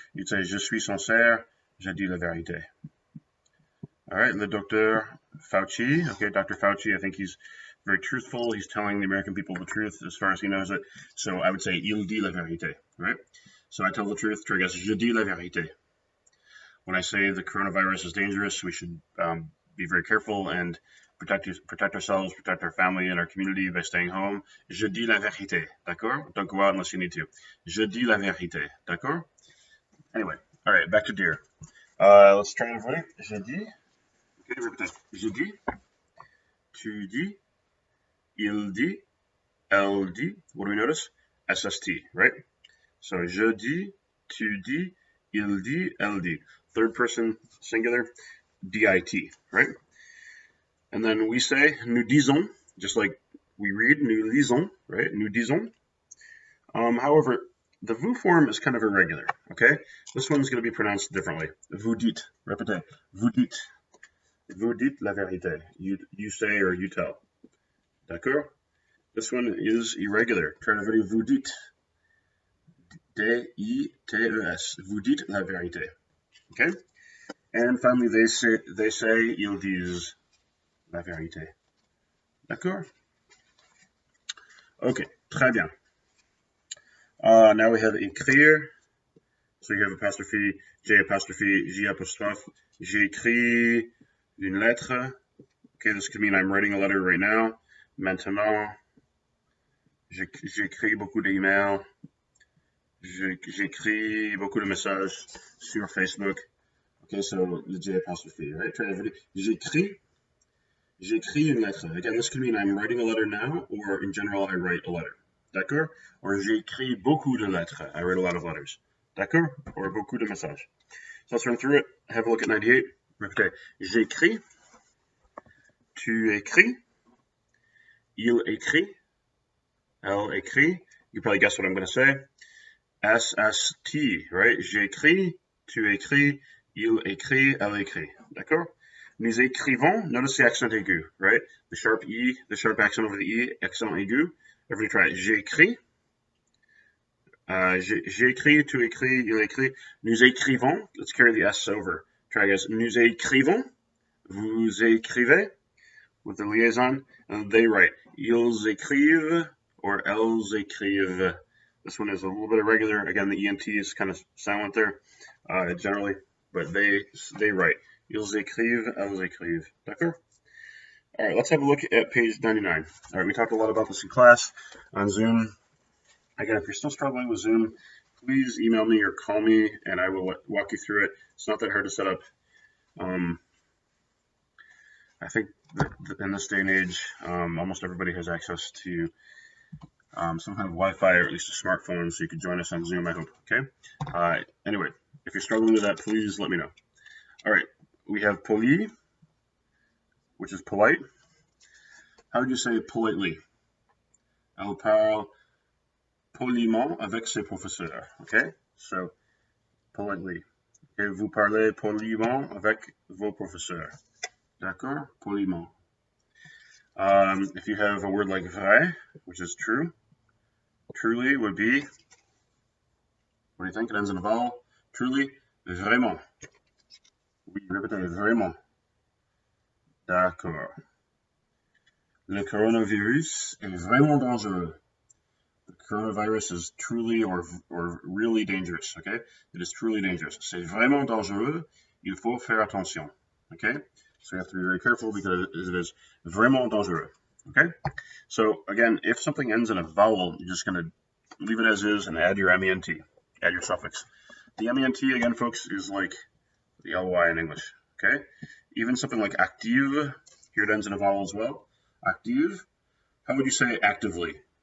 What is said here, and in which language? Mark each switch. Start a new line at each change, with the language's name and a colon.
English: You'd say
French: je suis sincère. Je dis la vérité. All right, le docteur Fauci.
English: Okay, Dr. Fauci, I think he's very truthful. He's telling the American people the truth as far as he knows it. So I would say
French: il dit la vérité,
English: right? So I tell the truth. Try guess.
French: Je dis la vérité.
English: When I say the coronavirus is dangerous, we should be very careful and protect ourselves, protect our family and our community by staying home.
French: Je dis la vérité, d'accord?
English: Don't go out unless you need to.
French: Je dis la vérité, d'accord?
English: Anyway, all right, back to deer. Let's try everybody.
French: Je dis. Okay, repeat. Je dis. Tu dis. Il dit. Elle dit.
English: What do we notice? SST, right? So
French: je dis. Tu dis. Il dit. Elle dit.
English: Third person singular. DIT, right? And then we say
French: nous disons,
English: just like we read
French: nous lisons,
English: right?
French: Nous disons.
English: However, the vous form is kind of irregular, okay? This one's going to be pronounced differently.
French: Vous dites, répétez, vous dites. Vous dites la vérité.
English: You say or you tell.
French: D'accord? This one is irregular. Try to video vous dites. D-I-T-E-S. Vous dites la vérité. Okay?
English: And finally, they say,
French: ils disent la vérité. D'accord? Okay, très bien.
English: Now we have écrire. So you have apostrophe, J apostrophe, J apostrophe.
French: J'écris une lettre.
English: Okay, this could mean I'm writing a letter right now.
French: Maintenant. J'écris beaucoup d'emails. J'écris beaucoup de messages sur Facebook.
English: Okay, so the J apostrophe, right? Try to
French: j'écris une lettre.
English: Again, this could mean I'm writing a letter now, or in general, I write a letter.
French: D'accord?
English: Or
French: j'écris beaucoup de lettres.
English: I write a lot of letters. D'accord? Or
French: beaucoup de messages.
English: So let's run through it. Have a look at 98. Okay.
French: J'écris. Tu écris. Il écrit. Elle écrit.
English: You probably guessed what I'm going to say. SST, right?
French: J'écris. Tu écris. Il écrit. Elle écrit. D'accord? Nous écrivons.
English: Notice the accent aigu, right? The sharp E, the sharp accent over the E, accent aigu. Everybody try it.
French: J'écris. J'écris, tu écris, il écrit. Nous écrivons.
English: Let's carry the S over. Try guys. Nous écrivons.
French: Vous écrivez.
English: With the liaison. And they write.
French: Ils écrivent or elles écrivent.
English: This one is a little bit irregular. Again, the ENT is kind of silent there, generally. But they write.
French: Ils écrivent, elles écrivent. D'accord?
English: All right, let's have a look at page 99. All right, we talked a lot about this in class on Zoom. Again, if you're still struggling with Zoom, please email me or call me, and I will walk you through it. It's not that hard to set up. I think that in this day and age, almost everybody has access to some kind of Wi-Fi or at least a smartphone so you could join us on Zoom, I hope. Okay. Anyway, if you're struggling with that, please let me know. All right, we have poli, which is polite. How would you say politely?
French: Elle parle poliment avec ses professeurs.
English: Okay, so politely.
French: Et vous parlez poliment avec vos professeurs. D'accord? Poliment.
English: If you have a word like vrai, which is true, truly would be, what do you think? It ends in a vowel. Truly, vraiment.
French: Oui, répétez, vraiment. D'accord. Le coronavirus est vraiment dangereux.
English: The coronavirus is truly or really dangerous, okay? It is truly dangerous.
French: C'est vraiment dangereux. Il faut faire attention, okay?
English: So you have to be very careful because it is
French: vraiment dangereux,
English: okay? So again, if something ends in a vowel, you're just going to leave it as is and add your MENT, add your suffix. The MENT, again, folks, is like the LY in English, okay? Even something like active, here it ends in a vowel as well. Active, how would you say actively?